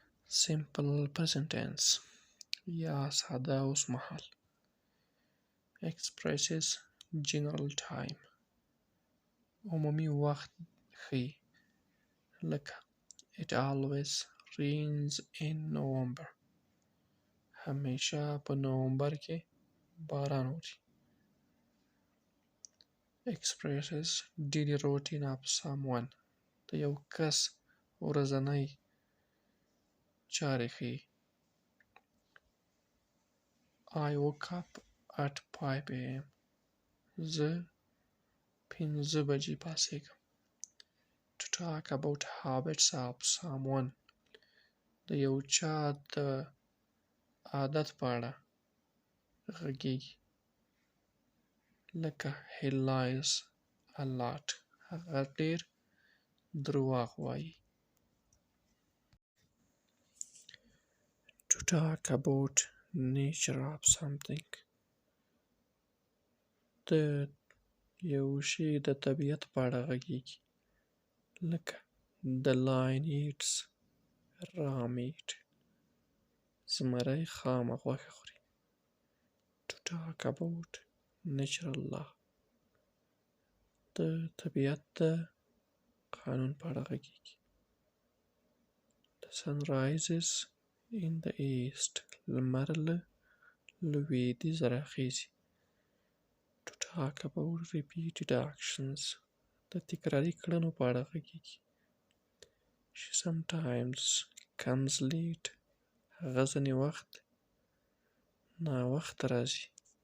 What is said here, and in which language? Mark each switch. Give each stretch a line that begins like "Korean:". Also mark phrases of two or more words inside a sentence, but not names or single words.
English: simple present tense
Pashto: یا ساده اوسمهال
English: expresses general time
Pashto: عمومي وخت ښيي لکه
English: It always rains in November
Pashto: همیشه په نومبر کې باران اوري
English: expresses daily routine of someone
Pashto: د یو کس ورځنی چارې ښيي
English: I woke up at 5 a.m.
Pashto: زه 5 بجې پاڅېږم
English: To talk about habits of someone
Pashto: د یو چا د عادت په اړه غږیږي لکه
English: He lies a lot
Pashto: هغه ډېر درواغ وایي
English: To talk about nature of something
Pashto: د یو شي د طبیعت په اړه غږیږي لکه
English: The lion eats raw meat
Pashto: زمری خامه غوښه خوري
English: To talk about natural law
Pashto: د طبیعت د قانون په اړه غږیږي
English: The sun rises in the east
Pashto: لمر له لویدیځه راخیژي
English: To talk about repeated actions
Pashto: د تکراري کړنو په اړه غږیږي
English: She sometimes comes late
Pashto: هغه ځینې وخت ناوخته راځي